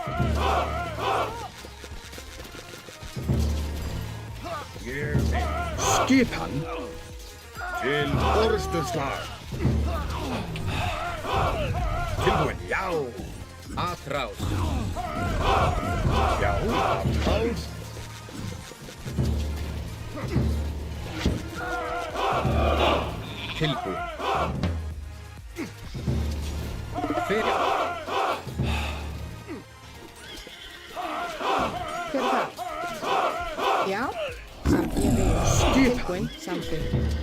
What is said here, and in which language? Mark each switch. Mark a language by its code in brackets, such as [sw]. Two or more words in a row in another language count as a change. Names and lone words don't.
[is] Ég vil. Skipan til orrustuslag. Tilbúin. Já. Atrás. Já. Atrás. Tilbúin. Fyrir. Hver það? Já. Ég vil. Tilbúin. Samþykkt.